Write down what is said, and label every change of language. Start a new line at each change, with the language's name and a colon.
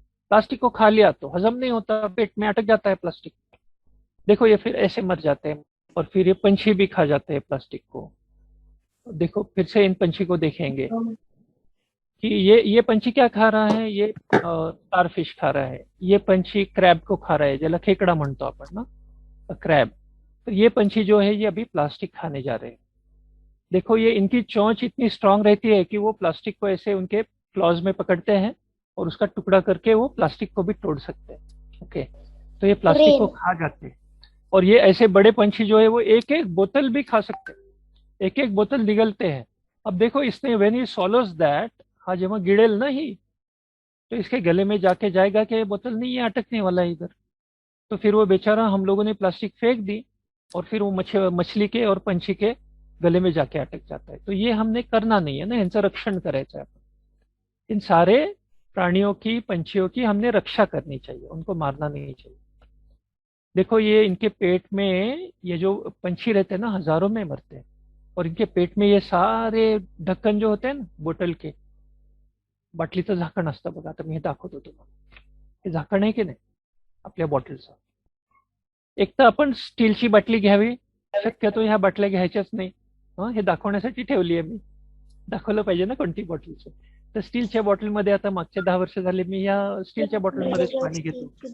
Hindi: Plastic को खा लिया तो हजम नहीं होता, पेट में अटक जाता है प्लास्टिक. देखो ये फिर ऐसे मर जाते हैं. और फिर ये पंछी भी खा जाते हैं प्लास्टिक को. देखो फिर से इन पंछी को देखेंगे कि ये पंछी क्या खा रहा है. ये स्टारफिश खा रहा है. ये पंछी क्रैब को खा रहा है,
Marathi: ज्याला खेकडा म्हणतो आपण ना,
Hindi: क्रैब. तो ये पंछी जो है ये अभी प्लास्टिक खाने जा रहे हैं. देखो ये इनकी चोंच इतनी स्ट्रांग रहती है कि वो प्लास्टिक को ऐसे उनके क्लॉज में पकड़ते हैं और उसका टुकड़ा करके वो प्लास्टिक को भी तोड़ सकते हैं. ओके, तो ये प्लास्टिक को खा जाते हैं. और ये ऐसे बड़े पंछी जो है वो एक एक बोतल भी खा सकते हैं, एक एक बोतल निगलते हैं. अब देखो इसने
English: when he solves that,
Hindi: हाँ
Marathi: जेव्हा गिळेल ना ही,
Hindi: तो इसके गले में जाके जाएगा कि ये बोतल नहीं है, अटकने वाला है इधर. तो फिर वो बेचारा, हम लोगों ने प्लास्टिक फेंक दी और फिर वो मछली के और पंछी के गले में जाके अटक जाता है. तो ये हमने करना नहीं है ना, इनसे
Marathi: रक्षण करायचं
Hindi: है. इन सारे प्राणियों की, पंछियों की हमने रक्षा करनी चाहिए, उनको मारना नहीं चाहिए. देखो ये इनके पेट में, ये जो पंछी रहते हैं ना हजारों में मरते हैं, और इनके पेट में ये सारे ढक्कन जो होते हैं ना बोतल के,
Marathi: बाटलीचं झाकण असतं बघा. आता मी हे दाखवतो तुम्हाला. हे झाकण आहे की नाही आपल्या बॉटलचं. एक तर आपण स्टीलची बाटली घ्यावी, शक्यतो ह्या बाटल्या घ्यायच्याच नाही. हे दाखवण्यासाठी ठेवली आहे मी, दाखवलं पाहिजे ना कोणती बॉटलचं. तर स्टीलच्या बॉटलमध्ये आता मागच्या 10 वर्ष झाले मी या स्टीलच्या बॉटलमध्येच पाणी घेतो.